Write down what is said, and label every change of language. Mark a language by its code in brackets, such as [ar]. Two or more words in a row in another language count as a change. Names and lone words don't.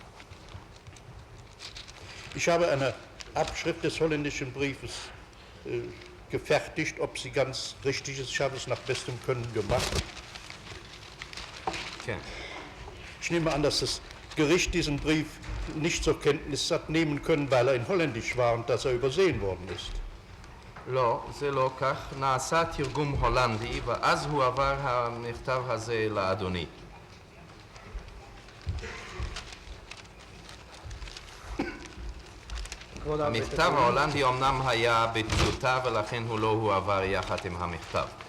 [de] Ich habe eine Abschrift des holländischen Briefes gefertigt, ob sie ganz richtig ist. Ich habe es nach bestem Können gemacht. [he] כן. [de] Ich nehme an, dass das Gericht diesen Brief nicht zur Kenntnis hat nehmen können, weil er in Holländisch war und dass er übersehen worden ist. [he] לא, זה לא כך. נעשה תרגום הולנדי, ואז הועבר המכתב הזה לאדוני. המכתב ההולנדי אמנם היה בטיוטה, ולכן הוא לא הועבר יחד עם המכתב.